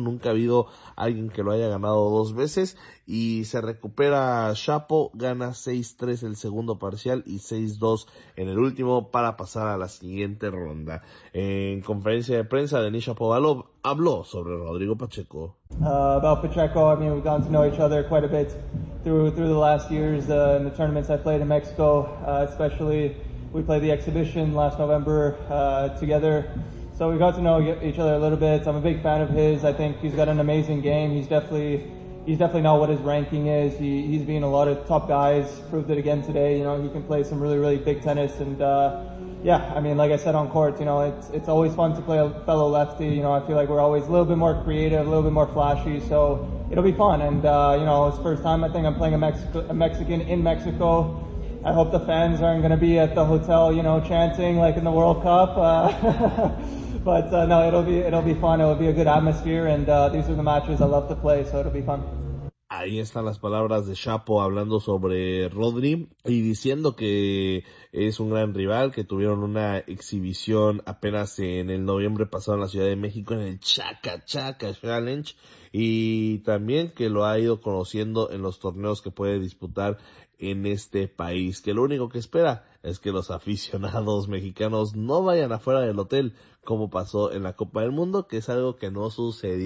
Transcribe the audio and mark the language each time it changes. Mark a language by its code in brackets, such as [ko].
[es] Nunca ha habido alguien que lo haya ganado dos veces. Y se recupera Shapo, gana 6-3 el segundo parcial y 6-2 en el último para pasar a la siguiente ronda. En conferencia de prensa, Denis Shapovalov habló sobre Rodrigo Pacheco. [en] About Pacheco, I mean, we've gotten to know each other quite a bit through the last years in the tournaments I played in Mexico. Especially, we played the exhibition last November together. So we got to know each other a little bit. I'm a big fan of his. I think he's got an amazing game. He's definitely not what his ranking is. He's beaten a lot of top guys, proved it again today. You know, he can play some really, really big tennis. And yeah, I mean, like I said on court, you know, it's always fun to play a fellow lefty. You know, I feel like we're always a little bit more creative, a little bit more flashy. So it'll be fun. And you know, it's first time I think I'm playing a Mexican in Mexico. I hope the fans aren't going to be at the hotel, you know, chanting like in the World Cup. But no, it'll be fun. It'll be a good atmosphere. And these are the matches I love to play. So it'll be fun. [es] Ahí están las palabras de Shapo hablando sobre Rodri y diciendo que es un gran rival, que tuvieron una exhibición apenas en el noviembre pasado en la Ciudad de México en el Chaka Chaka Challenge, y también que lo ha ido conociendo en los torneos que puede disputar en este país, que lo único que espera es que los aficionados mexicanos no vayan afuera del hotel como pasó en la Copa del Mundo, que es algo que no sucedió.